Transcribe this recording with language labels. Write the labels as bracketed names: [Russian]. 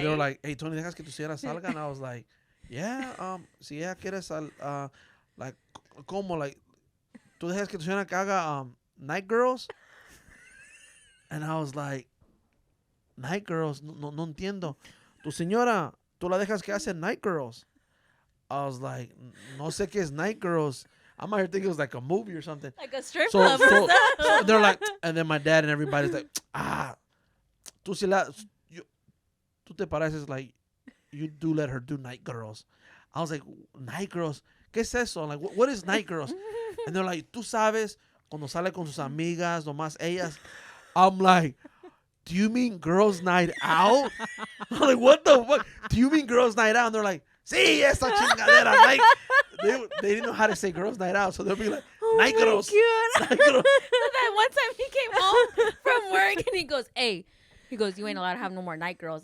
[English] They were like, hey Tony, dejas que tu señora salga, and I was like, yeah, si ella quiere like, como, like, tú dejas que tu señora que haga night girls, and I was like, night girls, no entiendo. [Spanish] Tu señora, tú la dejas que hace night girls. [English] I was like, no sé qué es night girls. I might think it was like a movie or something. Like a strip So, club. so they're like, and then my dad and everybody's like, tú te pareces like you do let her do night girls. I was like, night girls, ¿qué es eso? Like, what is night girls? [Spanish] And they're like, tú sabes, cuando sale con sus amigas, nomás ellas. [English] I'm like, do you mean girls' night out? I'm like, what the fuck? Do you mean girls' night out? And they're like, sí, esa chingadera. Night. They didn't know how to say girls' night out, so they'll be like, night girls. Night girls. So that one time he came home from work and he goes, hey, you ain't allowed to have no more night girls.